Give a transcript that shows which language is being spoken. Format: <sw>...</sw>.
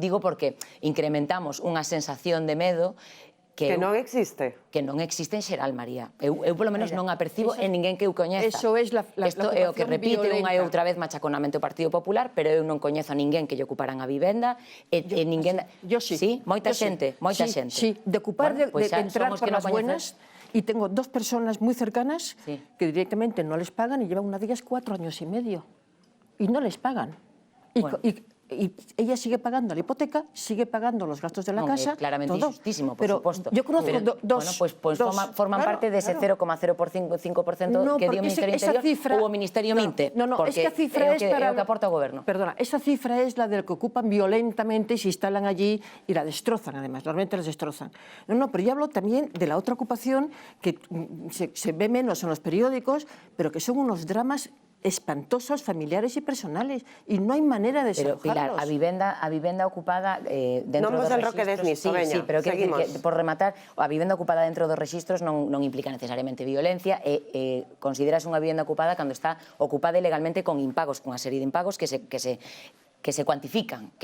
<gl>Digo porque incrementamos unha sensación de medo que non existe. Que non existe en xeral, María. Eu polo menos non a percibo en ninguén que eu coñeza. Eso é Isto é o que repite unha e outra vez machaconamente o Partido Popular, pero eu non coñezo a ninguén que lle ocuparan a vivenda. Ninguén...</gl> <es>Yo sí.</es> <gl>Sí? Moita xente, moita xente.</gl> <es>Sí, de ocupar, de entrar por las buenas. Y tengo 2 personas muy cercanas que directamente no les pagan y llevan una de ellas 4 años y medio. Y no les pagan. Y ella sigue pagando la hipoteca, sigue pagando los gastos de la casa. Claramente todo. Injustísimo, por supuesto. Yo conozco dos. Bueno, pues forman parte de ese 0,05% que dio</es> <gl>o Ministerio Interior ou o Ministerio Minte.</gl> <es>No, esa cifra es para...</es> <gl>o que aporta o goberno.</gl> <es>Perdona, esa cifra es la del que ocupan violentamente y se instalan allí y la destrozan, además. Normalmente las destrozan. No, pero yo hablo también de la otra ocupación que se ve menos en los periódicos, pero que son unos dramas espantosos, familiares y personales, y no hay manera de desalojarlos.</es> <gl>Pero, Pilar, a vivenda ocupada dentro dos registros... Non Roque Desnisto, veña,</gl> <es>sí, pero</es> <gl>seguimos. que, por rematar, a vivenda ocupada dentro dos registros non implica necesariamente violencia, e consideras unha vivenda ocupada cando está ocupada ilegalmente con impagos, con unha serie de impagos que se cuantifican.</gl>